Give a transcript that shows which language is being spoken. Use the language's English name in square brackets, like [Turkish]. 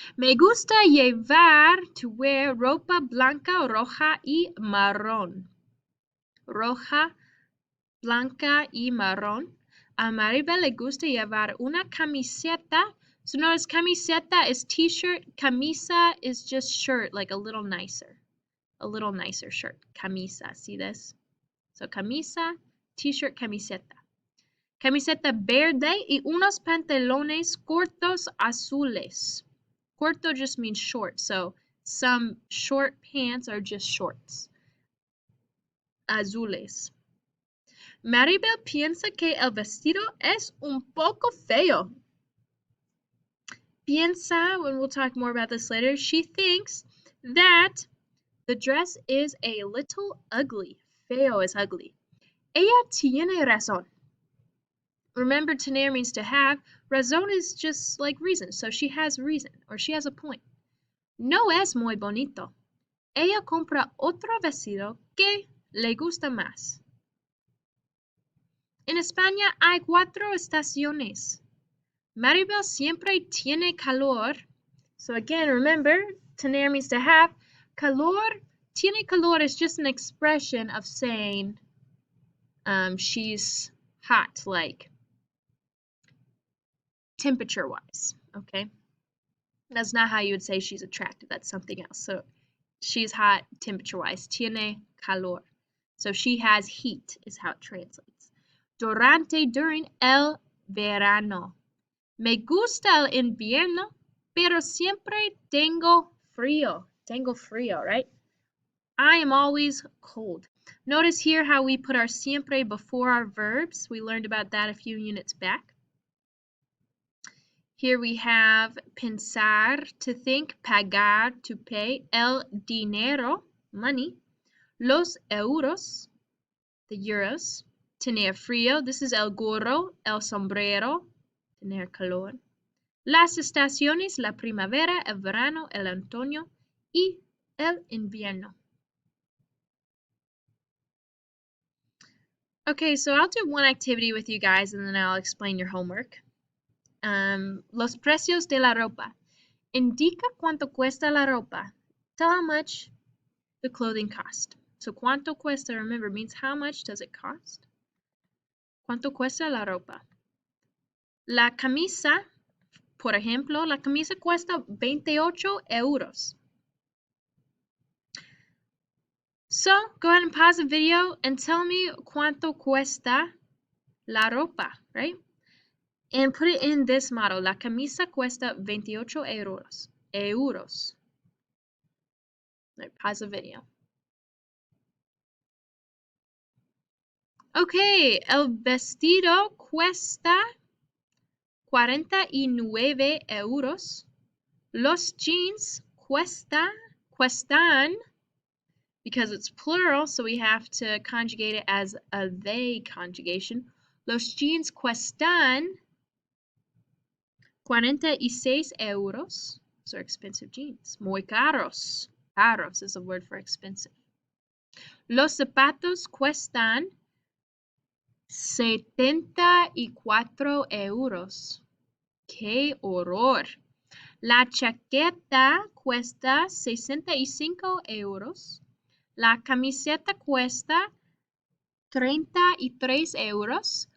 [Spanish] Me gusta llevar, [English] to wear, [Spanish] ropa blanca, roja y marrón. Roja, blanca y marrón. A Maribel le gusta llevar una camiseta. [English] So notice camiseta is t-shirt. Camisa is just shirt, like a little nicer shirt. Camisa, see this? So camisa, t-shirt, camiseta. [Spanish] Camiseta verde y unos pantalones cortos azules. [English] Corto just means short, so some short pants are just shorts. [Spanish] Azules. Maribel piensa que el vestido es un poco feo. [English] Piensa, and we'll talk more about this later, she thinks that the dress is a little ugly. Feo is ugly. [Spanish] Ella tiene razón. [English] Remember, tener means to have. Razón is just like reason, so she has reason, or she has a point. [Spanish] No es muy bonito. Ella compra otro vestido que le gusta más. En España hay 4 estaciones. Maribel siempre tiene calor. [English] So again, remember, tener means to have. Calor, tiene calor is just an expression of saying she's hot, like temperature-wise, okay? That's not how you would say she's attractive. That's something else. So she's hot temperature-wise. [Spanish] Tiene calor. [English] So she has heat is how it translates. [Spanish] Durante, during el verano. Me gusta el invierno, pero siempre tengo frío. Tengo frío, [English] right? I am always cold. Notice here how we put our siempre before our verbs. We learned about that a few units back. Here we have [Spanish] pensar, to think, pagar, to pay, el dinero, money, los euros, the euros, tener frío, this is el gorro, el sombrero, tener calor, las estaciones, la primavera, el verano, el otoño y el invierno. [English] Okay, so I'll do one activity with you guys and then I'll explain your homework. [Spanish] Los precios de la ropa. Indica cuánto cuesta la ropa. [English] Tell how much the clothing cost. So [Spanish] cuánto cuesta, [English] remember, means how much does it cost? [Spanish] ¿Cuánto cuesta la ropa? La camisa, por ejemplo, la camisa cuesta 28 euros. [English] So go ahead and pause the video and tell me [Spanish] cuánto cuesta la ropa, [English] right? And put it in this model. [Spanish] La camisa cuesta 28 euros. [English] Right, pause the video. [Spanish] Okay, el vestido cuesta 49 euros. Los jeans cuestan, [English] because it's plural, so we have to conjugate it as a they conjugation. [Spanish] Los jeans cuestan 46 euros. [English] Those are expensive jeans. [Spanish] Muy caros. [English] Caros is a word for expensive. [Spanish] Los zapatos cuestan 74 euros. ¡Qué horror! La chaqueta cuesta 65 euros. La camiseta cuesta 33 euros.